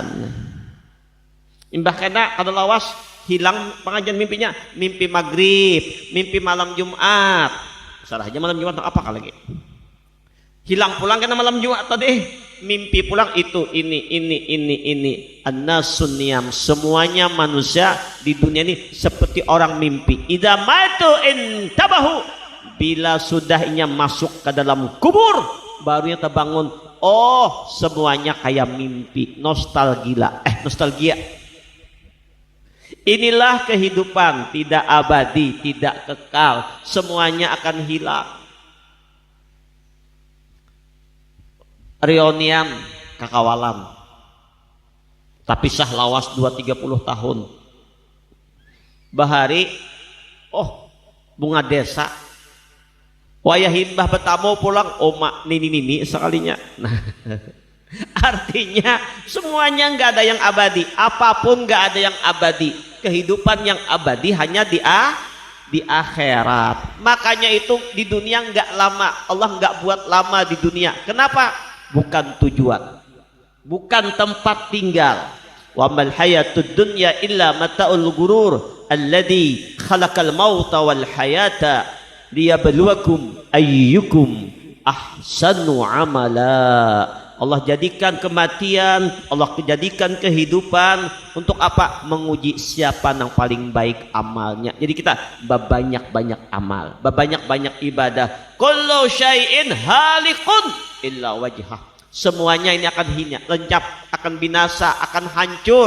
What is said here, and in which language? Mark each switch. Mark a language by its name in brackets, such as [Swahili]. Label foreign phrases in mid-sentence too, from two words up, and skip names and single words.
[Banjar] Imbah kena kada lawas hilang pengajian mimpinya, mimpi maghrib, mimpi malam Jumat. Salah aja malam Jumat apa lagi? Hilang pulang karena malam Jumat tadi, mimpi pulang itu ini. [Arabic] الناس نيام, [Indonesian] semuanya manusia di dunia ini seperti orang mimpi. [Arabic] إذا ماتوا انتبهوا, [Indonesian] bila sudahnya masuk ke dalam kubur barunya terbangun. Oh, semuanya kayak mimpi, nostalgia. Inilah kehidupan, tidak abadi, tidak kekal, semuanya akan hilang. [Banjar] Reunian kakawalan tapi sah lawas 2-30 tahun bahari bunga desa wayah himbah bertamu pulang oma nini sekalinya. Nah, [Indonesian] artinya semuanya nggak ada yang abadi, apapun nggak ada yang abadi. Kehidupan yang abadi hanya di akhirat. Makanya itu di dunia nggak lama, Allah nggak buat lama di dunia. Kenapa? Bukan tujuan, bukan tempat tinggal. [Arabic] وما الحياة الدنيا إلا متاع الغرور الذي خلق الموت والحياة ليبلوكم أيكم أحسن عملا. [Indonesian] Allah jadikan kematian, Allah jadikan kehidupan untuk apa? Menguji siapa yang paling baik amalnya. Jadi kita banyak amal, banyak ibadah. [Arabic] كل شيء هالك إلا وجهه. [Indonesian] Semuanya ini akan hina, lenyap, akan binasa, akan hancur.